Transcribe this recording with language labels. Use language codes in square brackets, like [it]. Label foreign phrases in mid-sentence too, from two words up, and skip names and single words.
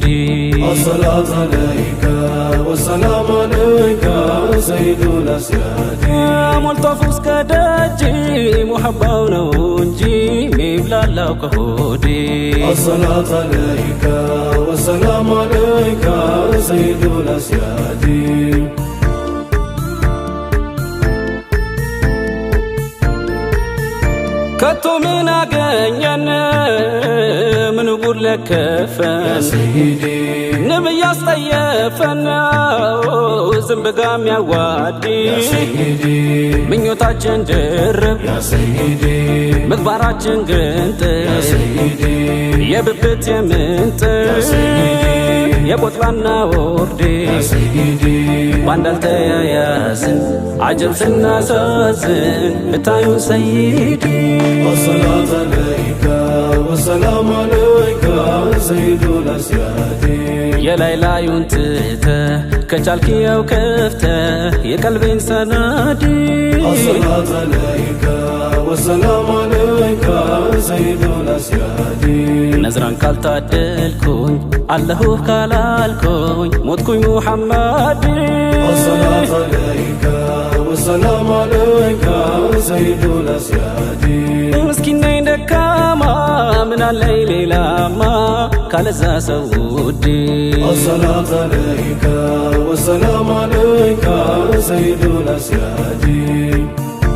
[ar] الصلاة عليك والسلام عليك سيد الأسياد [am] ሞልቶ እስከ ደጅ ሙሐባው ነው እንጂ ሚብላላው ከሆዴ [ar] الصلاة عليك والسلام عليك سيد الأسياد الصلاة عليك والسلام عليك سيد الأسياد الصلاة عليك والسلام عليك سيد الأسياد الصلاة عليك والسلام عليك سيد الأسياد الصلاة عليك والسلام عليك سيد الأسياد الصلاة عليك والسلام عليك سيد الأسياد [am] ከቶ ምን አገኘን ምን ጉድ ለከፈን ንብ ያስጠየፈን ዝንብ ጋ የሚያዋዲ ምኞታችን ድርብ ምግባራችን ግንጥል የብብት የምንጥል የቆጥባና ወርዴ ባንድ አልተያያዝን አጀብ ስናሳዝን ብታዩን ሰይዲ [ar] الصلاة عليك والسلام عليك سيد الأسياد [am] የላይ ላዩን ትተህ ከቻልክየው ከፍተህ የቀልቤን ሰናዲ [ar] الصلاة عليك والسلام عليك سيد الأسياد [am] ነዝራን ካልታደልኩኝ አለሁ ካላልኩኝ ሞትኩኝ ሙሐመድ [ar] الصلاة عليك والسلام عليك سيد الأسياد [am] ምስኪን ነኝ ደካማ ምን አለኝ ሌላማ ካለዛ ሰው ውዴ [ar] الصلاة عليك والسلام عليك سيد الأسياد